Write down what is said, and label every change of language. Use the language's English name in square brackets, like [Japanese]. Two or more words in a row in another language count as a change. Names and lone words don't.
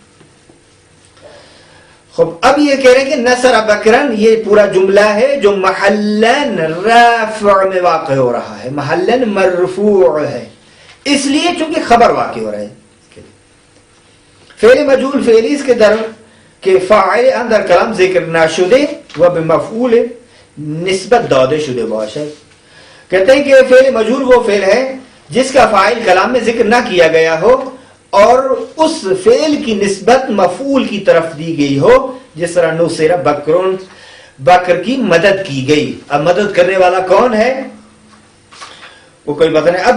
[Urdu] خب اب یہ کہہ رہے ہیں کہ [Arabic] نصر بکرن [Urdu] یہ پورا جملہ ہے جو [Arabic] محلن رافع [Urdu] میں واقع ہو رہا ہے، [Arabic] محلن مرفوع [Urdu] ہے، اس لیے چونکہ خبر واقع ہو رہا ہے. [Persian] فعل مجہول فعلی اس کے در کہ فاعل اندر کلام ذکر نہ شدے و بمفعول نسبت داده شده باشد. [Urdu] کہتے ہیں کہ فعل مجہول وہ فعل ہے جس کا فاعل کلام میں ذکر نہ کیا گیا ہو اور اس فعل کی نسبت مفعول کی طرف دی گئی ہو، جس طرح [Arabic] نصر بکرون، [Urdu] بکر کی مدد کی گئی. اب مدد کرنے والا کون ہے وہ کوئی پتہ نہیں.